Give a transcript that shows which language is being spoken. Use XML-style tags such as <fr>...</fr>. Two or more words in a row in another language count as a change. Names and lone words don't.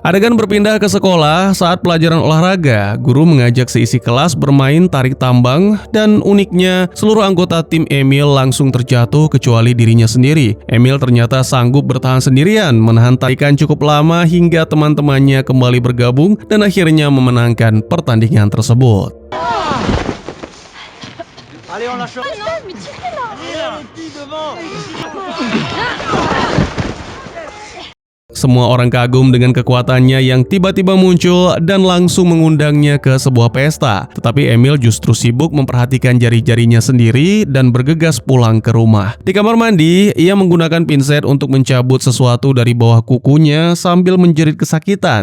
<id>Adegan berpindah ke sekolah saat pelajaran olahraga. Guru mengajak seisi kelas bermain tarik tambang dan uniknya seluruh anggota tim Emil langsung terjatuh kecuali dirinya sendiri. Emil ternyata sanggup bertahan sendirian menahan tarikan cukup lama hingga teman-temannya kembali bergabung dan akhirnya memenangkan pertandingan tersebut.</id> <fr>Allez, on lâche. Ah non, mais tirez là. Les filles devant.</fr> <id>Semua orang kagum dengan kekuatannya yang tiba-tiba muncul dan langsung mengundangnya ke sebuah pesta. Tetapi Emil justru sibuk memperhatikan jari-jarinya sendiri dan bergegas pulang ke rumah. Di kamar mandi, ia menggunakan pinset untuk mencabut sesuatu dari bawah kukunya sambil menjerit kesakitan.</id>